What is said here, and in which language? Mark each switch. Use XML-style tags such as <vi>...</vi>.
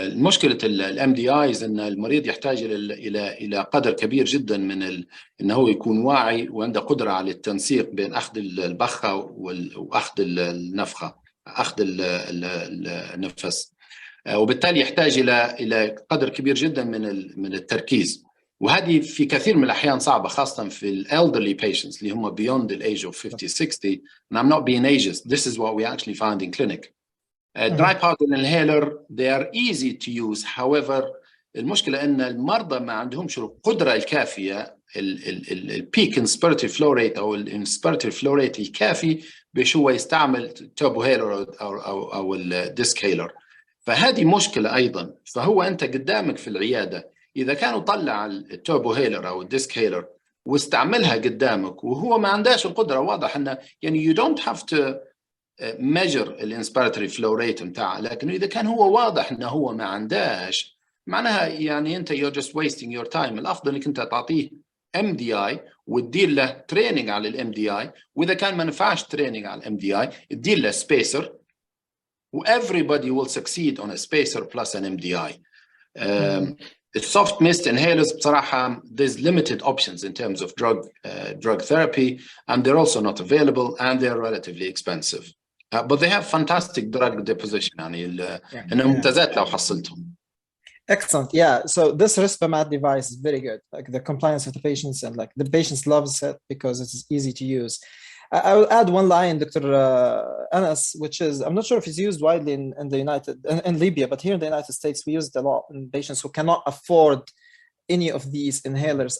<ar>مشكله الام دي ايز ان المريض يحتاج الى قدر كبير جدا من انه هو يكون واعي وعنده قدره على التنسيق بين اخذ البخه واخذ النفخه، اخذ النفس، وبالتالي يحتاج الى قدر كبير جدا من التركيز، وهذه في كثير من الاحيان صعبه خاصه في الالدرلي patients اللي هم</ar> <en>beyond the age of 50-60. and I'm not being ageist, this is what we actually find in clinic. Dry powder inhaler, they are easy to use.</en> <ar>However, المشكلة أن المرضى ما عندهمش القدرة الكافية البيك inspiratory flow rate أو الانسبيراتوري flow rate الكافي باش هو يستعمل توربو هيلر أو الديسك هيلر. فهذه مشكلة أيضا. فهو أنت قدامك في العيادة إذا كانوا طلع التوربو هيلر أو الديسك هيلر واستعملها قدامك وهو ما عندهاش القدرة، واضح أنه يعني</ar> <en>you don't have to measure</en> <ar>الانسبيراتوري فلو ريت بتاعه، لكن اذا كان هو واضح انه هو ما عندهاش معناها يعني انت</ar> <en>you're just wasting your time.</en> <ar>الافضل انك انت تعطيه ام دي اي وتدير له تريننج على الام دي اي، واذا كان ما نفعش تريننج على الام دي اي تدير له سبيسر، و</ar> <en>everybody will succeed on a spacer plus an MDI. The soft mist inhalers بصراحة there's limited options in terms of drug therapy, and they're also not available and they're relatively expensive. But they have fantastic drug deposition.</en> <ar>يعني إنهم ممتازات لو حصلتهم.</ar> <en>Excellent. Yeah. So this Rispemat device is very good. Like the compliance of the patients, and like the patients loves it because it's easy to use. I will add one line, Dr. Anas, which is, I'm not sure if it's used widely in Libya, but here in the United States, we use it a lot in patients who cannot afford any of these inhalers.</en>